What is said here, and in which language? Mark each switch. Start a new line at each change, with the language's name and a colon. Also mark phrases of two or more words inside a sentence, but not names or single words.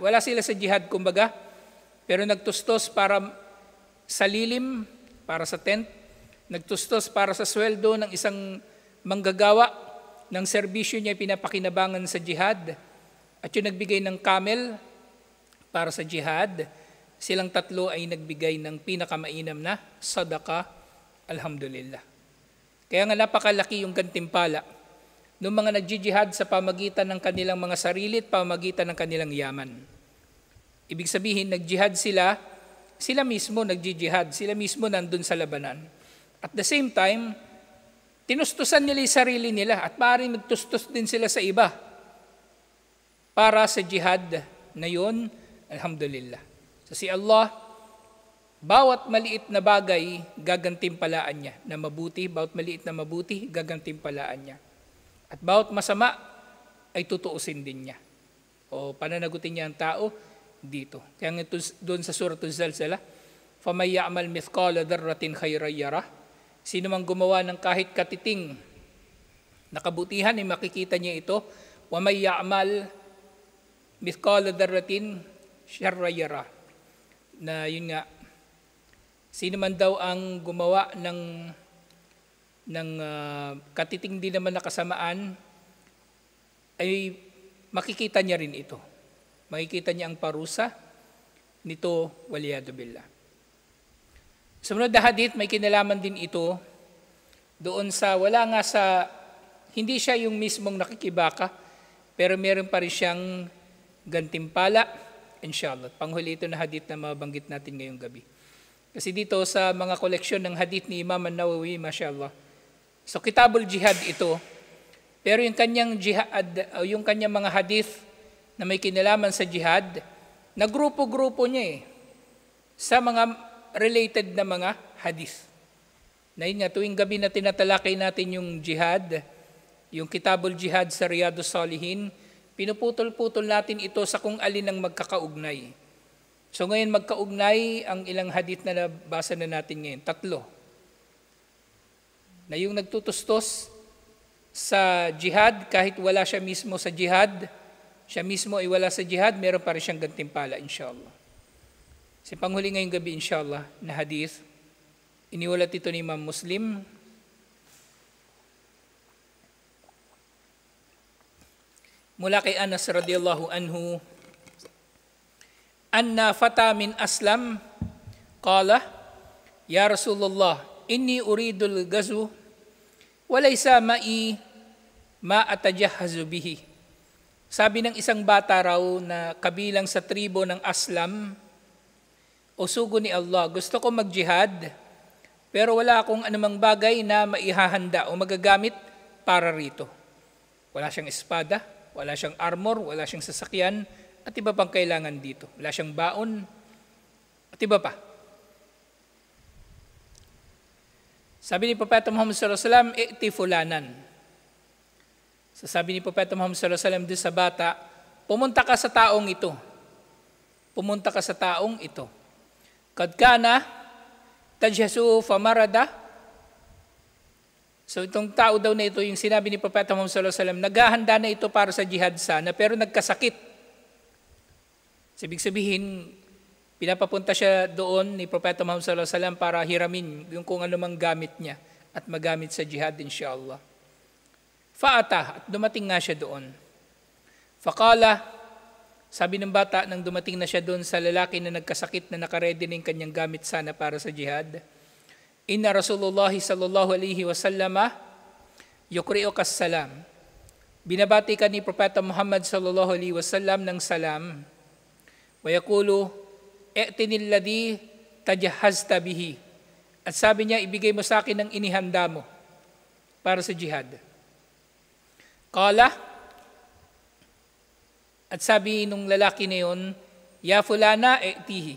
Filipino: Wala sila sa jihad kumbaga, pero nagtustos para sa lilim, para sa tent, nagtustos para sa sweldo ng isang manggagawa ng serbisyo niya pinapakinabangan sa jihad. At yung nagbigay ng camel para sa jihad, silang tatlo ay nagbigay ng pinakamainam na sadaka, alhamdulillah. Kaya nga napakalaki yung gantimpala ng mga nagjijihad sa pamagitan ng kanilang mga sarili at pamagitan ng kanilang yaman. Ibig sabihin, nagjihad sila mismo nagjijihad, sila mismo nandun sa labanan.
English: At the same time,
Filipino: tinustusan nila yung sarili nila at maaaring nagtustos din sila sa iba para sa jihad na yun, alhamdulillah. So si Allah, bawat maliit na bagay, gagantimpalaan niya na mabuti, bawat maliit na mabuti, gagantimpalaan niya. At bawat masama ay tutuusin din niya. O pananagutin niya ang tao dito. Kaya nga doon sa Suratul Zalzalah,
Arabic: فَمَنْ يَعْمَلْ مِثْقَالَ ذَرَّةٍ خَيْرًا يَرَهُ.
Filipino: Sino mang gumawa ng kahit katiting Nakabutihan ay makikita niya ito.
Arabic: ومن يعمل مثقال ذرة شرا يره.
Filipino: Na yun nga, sino man daw ang gumawa ng katiting din naman na kasamaan, ay makikita niya rin ito. Makikita niya ang parusa nito,
Arabic: والعياذ بالله.
Filipino: Sumunod na hadith, may kinalaman din ito doon sa, hindi siya yung mismong nakikibaka, pero meron pa rin siyang gantimpala, inshallah. Panghuli ito na hadith na mabanggit natin ngayong gabi. Kasi dito sa mga koleksyon ng hadith ni Imam An-Nawawi, mashallah. So kitabul jihad ito, pero yung kanyang jihad, yung kanyang mga hadith na may kinalaman sa jihad, na grupo-grupo niya sa mga related na mga hadith. Na yun nga, tuwing gabi na tinatalakay natin yung jihad, yung kitabul jihad sa Riyadus Salihin, pinuputol-putol natin ito sa kung alin ang magkakaugnay. So ngayon magkaugnay ang ilang hadith na nabasa na natin ngayon, 3. Na yung nagtutustos sa jihad, kahit wala siya mismo sa jihad, siya mismo ay wala sa jihad, meron pa rin siyang gantimpala, inshallah. Sa panghuli ngayong gabi, inshallah, na hadith, iniulat ito ni Imam Muslim. Mula kay Anas
Arabic: رضي الله عنه أن فتى من أسلم قال يا رسول الله إني أريد الغزو وليس معي ما أتجهز به.
Filipino: Sabi ng isang bata raw na kabilang sa tribo ng Aslam, o sugo ni Allah, gusto ko mag-jihad, pero wala akong anumang bagay na maihahanda o magagamit para rito. Wala siyang espada, wala siyang armor, wala siyang sasakyan, at iba pang kailangan dito. Wala siyang baon, at iba pa. Sabi ni Propeta Muhammad
Arabic: صلى الله عليه وسلم ائت فلانا.
Filipino: So sabi ni Propeta Muhammad
Arabic: صلى الله عليه وسلم
Filipino: doon sa bata, pumunta ka sa taong ito. Pumunta ka sa taong ito.
Arabic: قد كان تجهز فمرض.
Filipino: So itong tao daw na ito, yung sinabi ni Propeta Muhammad
Arabic: صلى الله عليه وسلم,
Filipino: naghahanda na ito para sa jihad sana, pero nagkasakit. Ibig sabihin, pinapapunta siya doon ni Propeta Muhammad
Arabic: صلى الله عليه وسلم
Filipino: para hiramin yung kung anumang gamit niya at magamit sa jihad inshallah. Fa'ata, at dumating nga siya doon. Faqala, sabi ng bata nang dumating na siya doon sa lalaki na nagkasakit na nakaredy na yung kanyang gamit sana para sa jihad,
Arabic: إن رسول الله صلى الله عليه وسلم يقرئك السلام.
Filipino: Binabati ka ni Propeta Muhammad
Arabic: صلى الله عليه وسلم
Filipino: ng salam.
Arabic: ويقول أعطني الذي تجهزت به.
Filipino: At sabi niya, ibigay mo sa akin ang inihanda mo para sa jihad.
Arabic: قال,
Filipino: at sabi nung lalaki na yun,
Arabic: يا فلان أعطه.